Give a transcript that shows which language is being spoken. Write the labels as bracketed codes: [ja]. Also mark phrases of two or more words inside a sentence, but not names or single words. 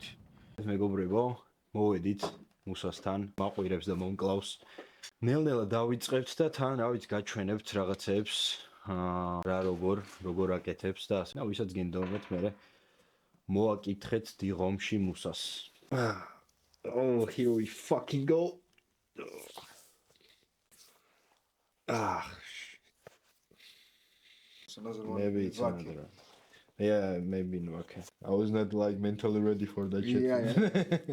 [ka] მეგობრებო, მოვედით მუსასთან, მაყვირებს და მომკლავს. ნელ-ნელა დავიწყებთ და თან, რა ვიცი, გაჩვენებთ რაღაცებს, რა როგორ აკეთებს და ასე. ვისაც გინდომეთ მე მოაკითხეთ დიღომში მუსას. [en] Oh, here we fucking go. Maybe it's another. Yeah, maybe no. Okay. I was not like mentally ready for that shit. Yeah.